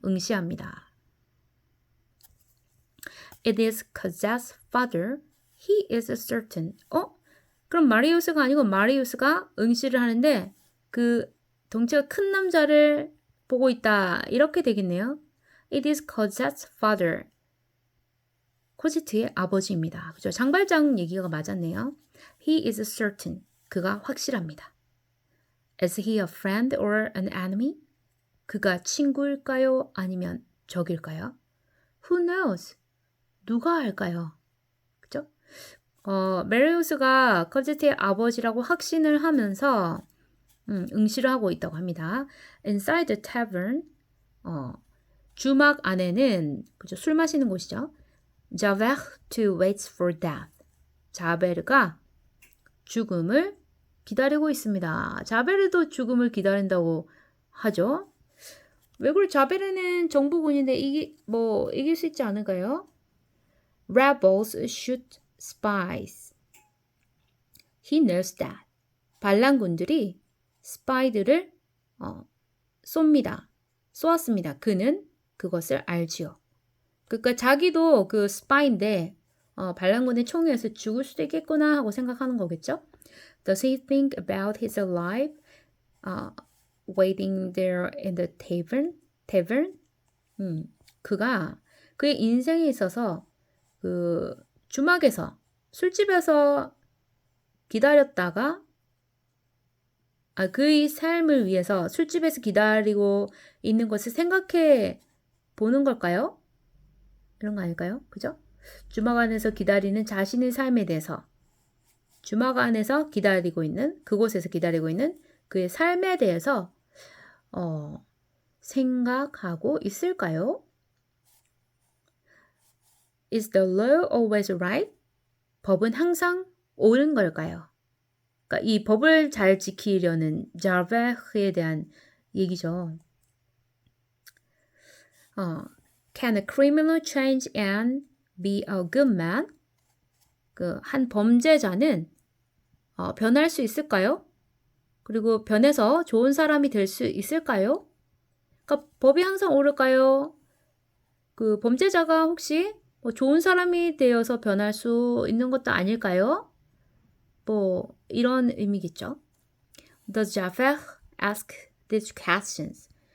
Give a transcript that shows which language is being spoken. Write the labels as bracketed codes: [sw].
[ko] 응시합니다. [en] It is Cosette's father, He is certain. [ko] 그럼 마리우스가 아니고 마리우스가 응시를 하는데 그 덩치가 큰 남자를 보고 있다. 이렇게 되겠네요. [en] It is Cosette's father. [ko] 코제트의 아버지입니다. 그죠? 장발장 얘기가 맞았네요. [en] He is certain. [ko] 그가 확실합니다. [en] Is he a friend or an enemy? [ko] 그가 친구일까요? 아니면 적일까요? [en] Who knows? [ko] 누가 알까요? 그죠? 메리우스가 코제트의 아버지라고 확신을 하면서 응시를 하고 있다고 합니다. [en] Inside the tavern, [ko] 주막 안에는 그죠? 술 마시는 곳이죠. [en] Javert too waits for death. [ko] 자베르가 죽음을 기다리고 있습니다. 자베르도 죽음을 기다린다고 하죠. 왜 그래? 자베르는 정부군인데 이길 수 있지 않을까요? [en] Rebels shoot spies. He knows that. [ko] 반란군들이 스파이들을 쏘았습니다. 그는 그것을 알지요. 그러니까 자기도 그 스파인데 반란군의 총에 의해서 죽을 수도 있겠구나 하고 생각하는 거겠죠. [en] Does he think about his life waiting there in the tavern? [ko] 그가 그의 인생에 있어서 그 주막에서 술집에서 기다렸다가 그의 삶을 위해서 술집에서 기다리고 있는 것을 생각해 보는 걸까요? 이런 거 아닐까요? 그죠? 주막 안에서 기다리는 자신의 삶에 대해서 주막 안에서 기다리고 있는 그곳에서 기다리고 있는 그의 삶에 대해서 생각하고 있을까요? [en] Is the law always right? [ko] 법은 항상 옳은 걸까요? 그러니까 이 법을 잘 지키려는 자베르에 대한 얘기죠. [en] Can a criminal change and be a good man? [ko] 그 한 범죄자는 변할 수 있을까요? 그리고 변해서 좋은 사람이 될 수 있을까요? 그러니까 법이 항상 옳을까요? 그 범죄자가 혹시 좋은 사람이 되어서 변할 수 있는 것도 아닐까요? 이런 의미겠죠. [en] Does Javert ask these questions?